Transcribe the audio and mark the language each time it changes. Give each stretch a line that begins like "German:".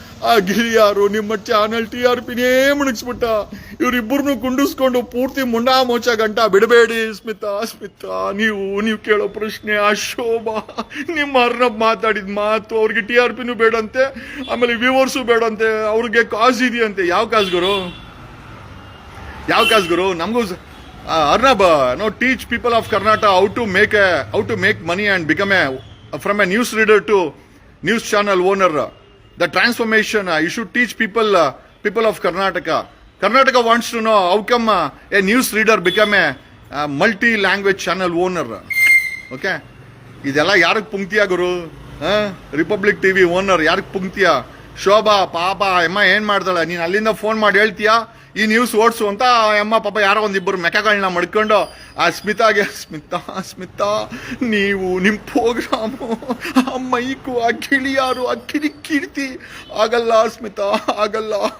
Kannada: ಆ ಗಿರಿಯಾರು ನಿಮ್ಮ ಚಾನಲ್ TRP-ನೇ ಮುಳುಗಿಸ್ಬಿಟ್ಟ. ಇವರಿಬ್ಬರನ್ನು ಕುಂಡಿಸ್ಕೊಂಡು ಪೂರ್ತಿ ಮುಂಡಾ ಮೋಚ ಗಂಟ ಬಿಡಬೇಡಿ. ಸ್ಮಿತಾ ನೀವು ಕೇಳೋ ಪ್ರಶ್ನೆ, ಆ ಶೋಭಾ, ನಿಮ್ಮ ಅರ್ನಬ್ ಮಾತಾಡಿದ ಮಾತು, ಅವ್ರಿಗೆ TRP-ನೂ ಬೇಡಂತೆ, ಆಮೇಲೆ ವ್ಯೂವರ್ಸು ಬೇಡಂತೆ, ಅವ್ರಿಗೆ ಕಾಸು ಇದೆಯಂತೆ. ಯಾವ ಕಾಸು ಗುರು? ನಮಗೂ
English: Arnab teach people of Karnataka how to make money and become from a news reader to news channel owner. The transformation you should teach people of Karnataka. Karnataka wants to know how come a news reader become a multi-language channel owner.
Kannada: Okay, ಇದೆಲ್ಲ ಯಾರಿಗೆ ಪುಂಕ್ತಿಯ ಗುರು? Republic TV owner ಯಾರಿಗೆ ಪುಂಕ್ತಿಯ? ಶೋಭಾ ಪಾಪ ಅಮ್ಮ ಏನ್ ಮಾಡ್ತಾಳೆ? ನೀನ್ ಅಲ್ಲಿಂದ phone ಮಾಡಿ ಹೇಳ್ತೀಯಾ ಈ ನ್ಯೂಸ್ ಓಡಿಸು ಅಂತ. ಅಮ್ಮ ಪಾಪ ಯಾರೋ ಒಂದಿಬ್ಬರು ಮೆಕ್ಕಗಳನ್ನ ಮಡ್ಕೊಂಡು ಆ ಸ್ಮಿತಾ ನೀವು ನಿಮ್ಮ ಪ್ರೋಗ್ರಾಮು, ಆ ಮೈಕು, ಆ ಗಿಳಿಯಾರು, ಆ ಕಿರಿಕೀರ್ತಿ ಆಗಲ್ಲ ಸ್ಮಿತಾ, ಆಗಲ್ಲ.